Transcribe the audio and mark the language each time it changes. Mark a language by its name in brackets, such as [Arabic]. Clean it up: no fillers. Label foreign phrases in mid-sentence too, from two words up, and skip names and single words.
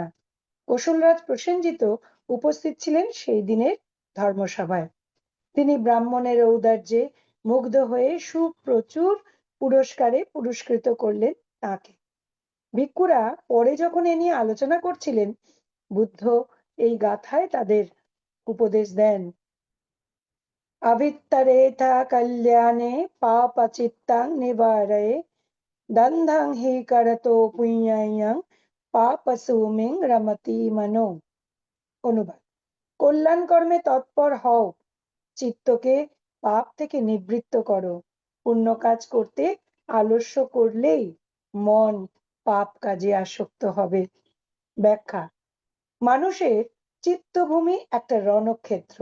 [Bangla] কৌশলরাজ প্রসেনজিৎ উপস্থিত ছিলেন সেই দিনের ধর্মসভায়। তিনি ব্রাহ্মণের ঔদার্যে মুগ্ধ হয়ে সুপ্রচুর পুরস্কারে পুরস্কৃত করলেন তাকে। ভিক্ষুরা পরে যখন এ নিয়ে আলোচনা করছিলেন, বুদ্ধ এই গাথায় তাদের উপদেশ দেন। [Pali] अवित्तरेथा कल्याणे पापचित्तां निवारये दन्धं हि करतो पुण्यं पापसूमिं रमति मनो। [Bangla] অনুবাদ: কল্যাণ কর্মে তৎপর হও, চিত্তকে পাপ থেকে নিবৃত্ত করো। পুণ্য কাজ করতে আলস্য করলেই মন পাপ কাজে আসক্ত হবে। ব্যাখ্যা: মানুষের চিত্তভূমি একটা রণক্ষেত্র।